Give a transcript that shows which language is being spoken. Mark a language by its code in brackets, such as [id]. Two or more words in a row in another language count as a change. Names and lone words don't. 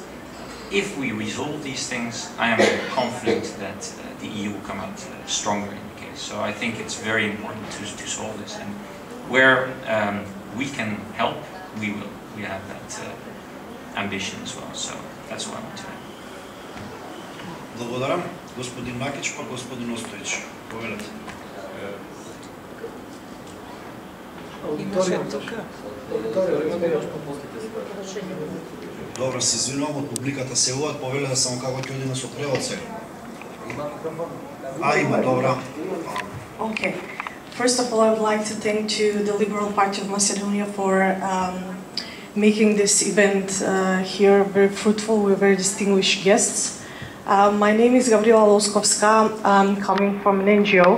[en] If we resolve these things, I am confident that the EU will come out stronger in the case. So I think it's very important to solve this. And where we can help, we will. We have that ambition as well. So that's what I want to add. [mk] Благодарам. Господин Макич, па господин Остоич. Повелете. Добро, се извинувам од публиката се уват, повелете само како ќе одиме со превод сега. Има, добро. [en] Okay. First of all, I would like to thank to the Liberal Party of Macedonia for making this event here very fruitful with very distinguished guests. My name is Gabriela Loskovska. I'm coming from an NGO.